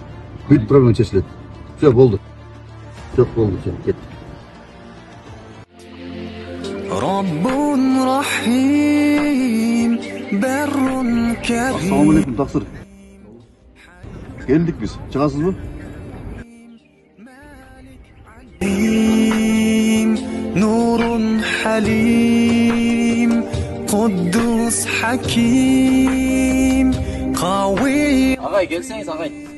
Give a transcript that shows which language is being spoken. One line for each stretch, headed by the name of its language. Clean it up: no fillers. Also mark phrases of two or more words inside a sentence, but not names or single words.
Kyrgyz: Бүт проблема чечилет. Все, болду. Жок болду, кет.
Arabic: رب رحيم، بر كريم. السلام عليكم,
Kyrgyz: тақсыр. Келдик биз. Чыгасызбы?
Arabic: نور حليم، قدوس حكيم، قوي.
Turkish: Agay, gelseniz agay.